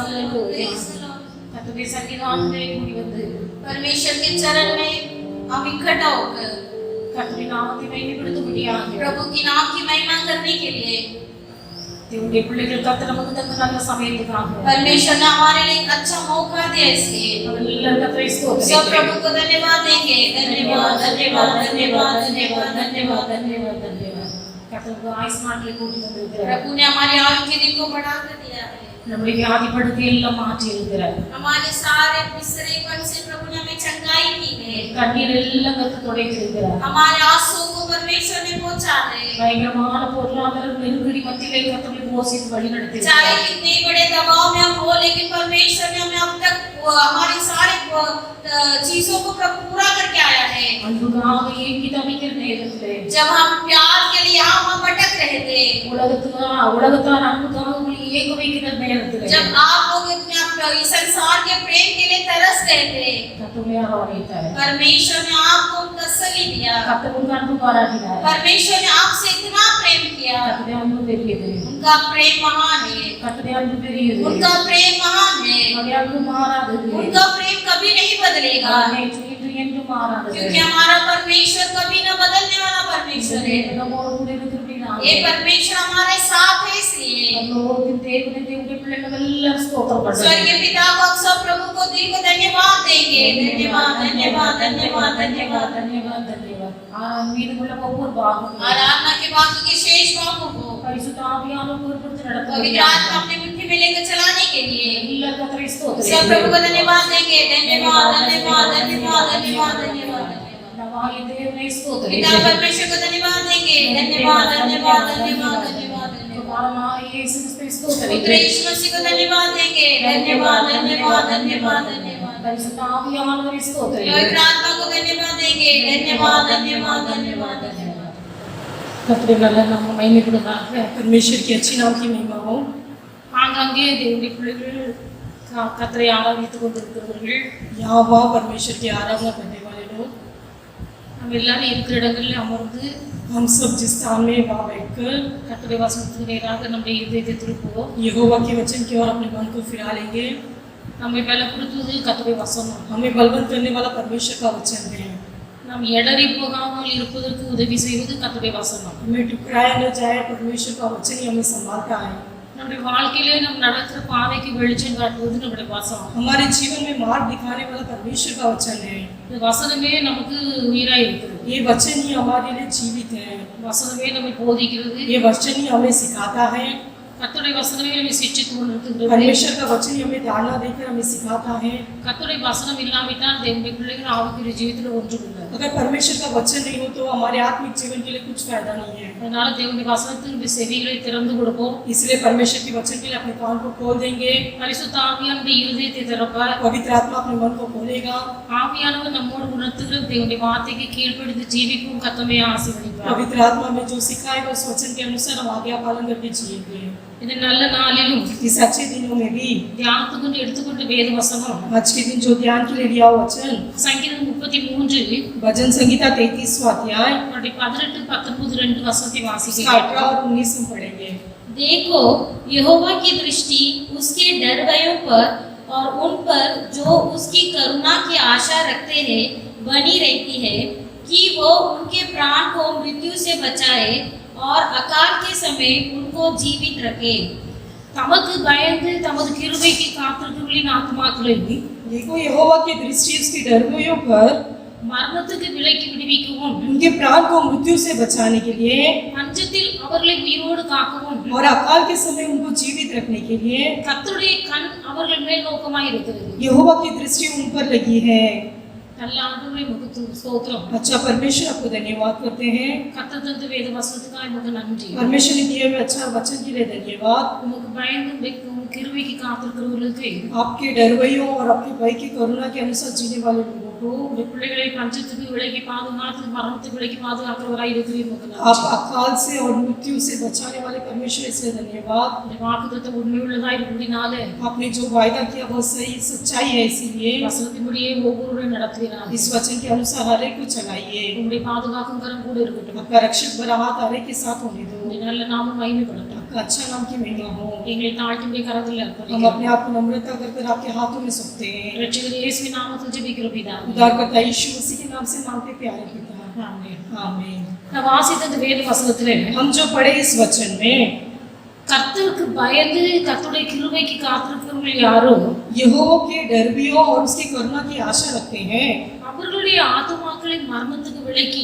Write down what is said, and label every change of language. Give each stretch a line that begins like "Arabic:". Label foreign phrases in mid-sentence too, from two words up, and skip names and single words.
English: Praise the Lord.
Tamil: கர்த்தருடைய சன்னிதானத்திலே கூடி வந்து
Hindi: परमेश्वर के चरण में हम इकट्ठा होकर
Tamil: கர்த்தருடைய நாமத்தை மகிமைப்படுத்தும்படியாக
Hindi: प्रभु की नाम की महिमा करने के लिए
Tamil: தேவனுடைய பிள்ளைகள் கர்த்தர் நமக்கு தந்த நல்ல சமயத்துக்காக
Hindi: परमेश्वर ने हमारे लिए एक अच्छा मौका दिया इसलिए
Tamil: எல்லாரும் கர்த்தரை
Hindi: सब
Tamil: ஸ்தோத்திரிக்கிறேன்.
Hindi: प्रभु को धन्यवाद देंगे धन्यवाद धन्यवाद धन्यवाद धन्यवाद धन्यवाद धन्यवाद धन्यवाद
Tamil: கர்த்தருக்கு ஆயுஸ் நாட்களை கூட்டி வந்திருக்கிறார்.
Hindi: प्रभु ने हमारे आयु के दिन को बढ़ा कर दिया है
Tamil: நம்முடைய வியாதி படுக்கை எல்லாம் மாற்றி இருக்கிறார்.
Hindi: हमारे सारे बिस्तरेपन से प्रभु ने हमें चंगाई की है
Tamil: கண்ணீர் எல்லாம் கர்த்தர் துடைத்து இருக்கிறார்.
Hindi: हमारे आंसू को परमेश्वर ने पहुंचा है
Tamil: பயங்கரமான பொருளாதார நெருக்கடி மத்தியிலே கர்த்தரை போஷித்து வழி நடத்தி
Hindi: चाहे कितने बड़े दबाव में हम हो लेकिन परमेश्वर ने हमें अब तक हमारी सारी चीजों को पूरा करके आया है
Tamil: அன்புக்காக ஏங்கி தவிக்கிற நேரத்திலே
Hindi: जब हम प्यार के लिए हम भटक रहे थे
Tamil: உலகத்தார் அன்புக்காக உங்களை ஏங்க வைக்கிற நேரத்திலே
Hindi: जब आप लोग इस संसार के प्रेम के लिए तरस रहे थे
Tamil: கர்த்தரை ஆராதித்தார்.
Hindi: परमेश्वर ने आपको तसल्ली दिया
Tamil: கர்த்தர் உங்க அன்பு பாராட்டினார்.
Hindi: परमेश्वर ने आपसे इतना प्रेम किया
Tamil: கர்த்தருடைய அன்பு பெரியது.
Hindi: उनका प्रेम महान है
Tamil: கர்த்தருடைய அன்பு பெரியது.
Hindi: उनका प्रेम महान है
Tamil: அவருடைய அன்பு மாறாதது.
Hindi: उनका प्रेम कभी नहीं बदलेगा
Tamil: நேற்று இன்று என்று மாறாதது.
Hindi: क्योंकि हमारा परमेश्वर कभी न बदलने वाला परमेश्वर है
Tamil: நம்மோடு கூட இருக்கிறபடினால
Hindi: ये परमेश्वर हमारे साथ है इसलिए
Tamil: பரலோகத்தின் தேவனே தேவனுடைய பிள்ளைகள் எல்லாம் ஸ்தோத்திரம் பண்ணுங்க.
Hindi: स्वर्ग के पिता को हम सब प्रभु को दिल को धन्यवाद देंगे धन्यवाद धन्यवाद धन्यवाद धन्यवाद धन्यवाद धन्यवाद
Tamil: மீதமுள்ள ஒவ்வொரு பாகம்
Hindi: आराधना के बाकी के शेष भागों को
Tamil: பரிசுத்த ஆவியானவர் பொறுப்படுத்தி
Hindi: पवित्र
Tamil: நடத்துகிறார்.
Hindi: आत्मा अपनी मुट्ठी में लेकर चलाने के लिए
Tamil: எல்லா கர்த்தரை ஸ்தோத்திரம்.
Hindi: सब प्रभु को धन्यवाद देंगे धन्यवाद धन्यवाद धन्यवाद धन्यवाद धन्यवाद
Tamil: நவாய தேவனை
Hindi: पिता
Tamil: ஸ்தோத்திரம்.
Hindi: परमेश्वर को धन्यवाद देंगे धन्यवाद धन्यवाद धन्यवाद धन्यवाद
Tamil: குமாரனாகிய இயேசு கிறிஸ்துவை ஸ்தோத்திரம்.
Hindi: पुत्र यीशु मसीह को धन्यवाद देंगे धन्यवाद धन्यवाद धन्यवाद धन्यवाद
Tamil: பரிசுத்த ஆவியானவரை ஸ்தோத்திரம்.
Hindi: पवित्र आत्मा को धन्यवाद देंगे धन्यवाद धन्यवाद धन्यवाद धन्यवाद
Tamil: கர்த்தருடைய நல்ல நாமம் மகிமைப்படுவதாக.
Hindi: परमेश्वर की अच्छी नाम की महिमा हो।
Tamil: ஆங்காங்கே தேவனுடைய பிள்ளைகள் கர்த்தரை ஆராதித்துக் கொண்டிருக்கிறவர்கள்
Hindi: यहाँ वहाँ परमेश्वर की आराधना करने वाले लोग,
Tamil: நம்ம எல்லாரும் இருக்கிற இடங்களில் அமர்ந்து
Hindi: हम सब जिस स्थान में वहाँ बैठकर
Tamil: கர்த்தருடைய வசனத்துக்கு நேராக நம்முடைய இதயத்தை திருப்புவோம்.
Hindi: यहोवा के वचन की ओर अपने मन को फिरा लेंगे।
Tamil: நம்மை பலப்படுத்துவது கர்த்தருடைய வசனம்.
Hindi: हमें बलवंत करने वाला परमेश्वर का वचन है।
Tamil: நாம் எடறி போகாமல் இருப்பதற்கு உதவி செய்வது கர்த்தருடைய வசனம்.
Hindi: हमें टुकराया न जाए, परमेश्वर का वचन ही हमें संभालता है।
Tamil: நம்முடைய வாழ்க்கையிலே நம்ம நடக்கிற பாதைக்கு வெளிச்சம் காட்டுவது நம்முடைய வசனம்.
Hindi: हमारे जीवन में मार्ग दिखाने वाला परमेश्वर का वचन है।
Tamil: இந்த வசனமே நமக்கு உயிராய் இருக்கிறது.
Hindi: ये वचन ही हमारे लिए जीवित है।
Tamil: வசனமே நம்மை போதிக்கிறது.
Hindi: ये वचन ही हमें सिखाता है।
Tamil: கர்த்தருடைய வசனமே நம்மை சிட்சித்துக் கொண்டிருக்கிறது.
Hindi: परमेश्वर का वचन ही हमें धारणा देकर हमें सिखाता है।
Tamil: கர்த்தருடைய வசனம் இல்லாவிட்டால் தேவனுடைய பிள்ளைகள் ஆவிக்குரிய ஜீவிதத்தில் ஒன்றும் இல்லை.
Hindi: अगर परमेश्वर का वचन नहीं हो तो हमारे आत्मिक जीवन के लिए कुछ फायदा नहीं है।
Tamil: அதனால தேவனுடைய வசனத்திற்கு செவிகளை திறந்து கொடுப்போம்.
Hindi: इसलिए परमेश्वर के वचन के लिए अपने कान को खोल देंगे।
Tamil: பரிசுத்த ஆவியானவருடைய இருதயத்தை திறப்பார்.
Hindi: पवित्र आत्मा अपने मन को खोलेगा।
Tamil: ஆவியானவர் நம்மோடு உணர்த்துகிற தேவனுடைய வார்த்தைக்கு கீழ்ப்படிந்து ஜீவிக்கும் கர்த்தரை ஆசீர்வதிப்பார்.
Hindi: पवित्र आत्मा में जो सिखाएगा उस वचन के अनुसार हम आज्ञा पालन करके जिएंगे।
Tamil: இந்த நல்ல நாளிலும்
Hindi: इस अच्छे दिनों में भी
Tamil: தியானத்துக்கு எடுத்துக்கொண்ட வேத வசனம்
Hindi: आज के दिन जो ध्यान के लिए लिया हुआ वचन
Tamil: சங்கீதம் 33
Hindi: भजन संहिता 33वां अध्याय
Tamil: 18, 19, 2 வசனத்தை
Hindi: उसका
Tamil: வாசிக்கிறேன்.
Hindi: 18 और 19 हम पढ़ेंगे। देखो यहोवा की दृष्टि उसके डरवयों पर और उन पर जो उसकी करुणा की आशा रखते हैं बनी रहती है कि वो उनके प्राण को मृत्यु से बचाए और अकाल के समय उनको जीवित रखे
Tamil: தமக்கு பயந்து தமது கிருபைக்கு காத்திருக்கிறவர்களின் ஆத்துமாக்களை
Hindi: देखो यहोवा की दृष्टि उसकी डरवों पर
Tamil: மரணத்துக்கு விலக்கி விடுவிக்கவும்
Hindi: उनके प्राण को मृत्यु से बचाने के लिए
Tamil: பஞ்சத்தில் அவர்களை உயிரோடு காக்கவும்
Hindi: और अकाल के समय उनको जीवित रखने के लिए
Tamil: கர்த்தருடைய கண் அவர்கள் மேல் நோக்கமாய் இருக்கிறது.
Hindi: यहोवा की दृष्टि उन पर लगी है।
Tamil: நல்ல ஆண்டவரே முகத்து ஸ்தோத்திரம்.
Hindi: अच्छा परमेश्वर आपको धन्यवाद करते हैं।
Tamil: கர்த்தர் தந்த வேத வசனத்துக்காக உமக்கு நன்றி.
Hindi: परमेश्वर ने दिए हुए अच्छा वचन के लिए धन्यवाद।
Tamil: உமக்கு பயந்து உம் கிருபைக்கு காத்திருக்கிறவர்களுக்கு
Hindi: आपके डरवैयों और आपके भय की करुणा के अनुसार जीने वाले लोगों को
Tamil: உங்களுடைய பிள்ளைகளை பஞ்சத்துக்கு விலக்கி பாதுகாத்து மரணத்துக்கு விலக்கி பாதுகாக்கிறவராய் இருக்கிறீர். உமக்கு
Hindi: आप
Tamil: நன்றி.
Hindi: अकाल से और मृत्यु से बचाने वाले परमेश्वर इसलिए धन्यवाद।
Tamil: இந்த வாக்குத்தத்தம் உண்மையுள்ளதாய் இருக்கிறதுனால
Hindi: आपने जो वायदा किया वो सही सच्चाई है, इसीलिए
Tamil: வசனத்தின்படியே ஒவ்வொருவரையும் நடத்துகிறார்.
Hindi: इस वचन के अनुसार हर एक को चलाइए।
Tamil: உங்களுடைய பாதுகாக்கும் கரம் கூட இருக்கட்டும்.
Hindi: आपका रक्षक बड़ा हाथ हर एक के साथ होने दो।
Tamil: உங்களுடைய நல்ல நாமம் மகிமைப்படட்டும்.
Hindi: आपका अच्छा नाम की महिमा हो।
Tamil: எங்களை தாழ்த்துடைய கரத்தில்
Hindi: हम
Tamil: அர்ப்பணிக்கிறோம்.
Hindi: अपने आप को नम्रता कर कर आपके हाथों में सौंपते हैं।
Tamil: ரட்சகர் இயேசுவின் நாமத்தில் ஜெபிக்கிறோம் பிதாவே.
Hindi: उद्धारकर्ता यीशु मसीह के नाम से मांगते प्यारे पिता,
Tamil: ஆமென்.
Hindi: आमीन।
Tamil: நான் வாசித்த இந்த வேத வசனத்திலே
Hindi: हम जो पढ़े इस वचन में,
Tamil: கர்த்தருக்கு பயந்து கர்த்தருடைய கிருபைக்கு காத்திருக்கிறவர்கள் யாரோ
Hindi: यहोवा के डरबियों और उसकी करुणा की आशा रखते हैं,
Tamil: அவர்களுடைய ஆத்துமாக்களை மரணத்துக்கு விலக்கி